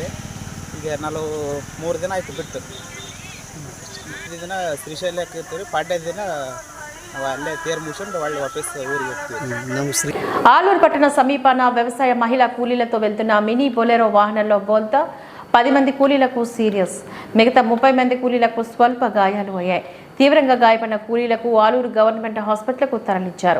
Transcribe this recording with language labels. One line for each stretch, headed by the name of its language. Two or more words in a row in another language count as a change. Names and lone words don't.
Kannada: ಈಗ ನಾವು 3 ದಿನ ಆಯಿತು ಬಿಟ್ಟು. ಈ ದಿನ ಶ್ರೀಶೈಲಕ್ಕೆ ಇರ್ತೀವಿ, ಪಾಡ್ಯ ದಿನ ನಾವು ಅಲ್ಲೇ ತೇರು ಮುಗಿಸ್ಕೊಂಡು ಒಳ್ಳೆ ವಾಪಸ್ ಊರಿಗೆ ಹೋಗ್ತೀವಿ.
Telugu: ఆలూరు పట్టణ సమీపాన వ్యవసాయ మహిళా కూలీలతో వెళ్తున్న మినీ బొలెరో వాహనంలో బోల్తా 10 మంది కూలీలకు సీరియస్, మిగతా 30 మంది కూలీలకు స్వల్ప గాయాలు అయ్యాయి. తీవ్రంగా గాయపడిన కూలీలకు ఆలూరు గవర్నమెంట్ హాస్పిటల్కు తరలించారు.